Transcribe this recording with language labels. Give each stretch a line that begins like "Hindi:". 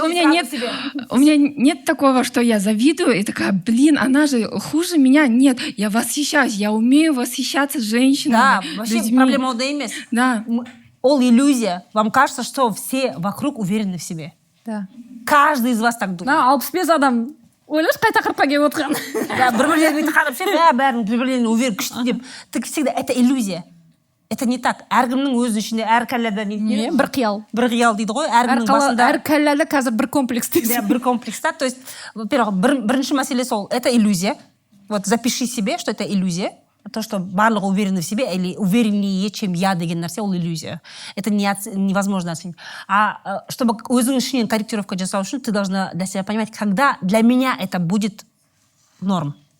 Russian: У меня нет такого, что я завидую и такая, блин, она же хуже меня. Нет, я восхищаюсь, я умею восхищаться женщинами, Да, вообще людьми.
Kazakh: проблема ода емес.
Russian: Да.
Kazakh: Ол иллюзия.
Russian: Вам кажется, что все вокруг уверены в себе. Да. Каждый из вас так думает.
Kazakh: 65 адам ойлашы қай тақырыпқа келіп отырған. Да, бір-бірлерін қарап ше, бәрін бір-бірлерін уверен, күшті деп.
Russian: Так всегда, это иллюзия. Это не так.
Kazakh: Әркімнің өз ішінде, әр кәлләда не? Бір қиял. Бір қиял дейді ғой. Әркімнің басында. Әр кәлләлі қазір бір комплекс
Russian: Да,
Kazakh: дейсің. бір комплекс.
Russian: То есть, во-первых,
Kazakh: бірінші мәселе сол,
Russian: это иллюзия. Вот запиши себе, что это иллюзия. То, что
Kazakh: барлығы
Russian: уверены в себе или увереннее, чем я
Kazakh: деген нәрсе, ол иллюзия.
Russian: Это невозможно оценить. А чтобы
Kazakh: өзің ішінен корректировка жасау үшін,
Russian: ты должна для себя понимать, когда для меня это будет норм.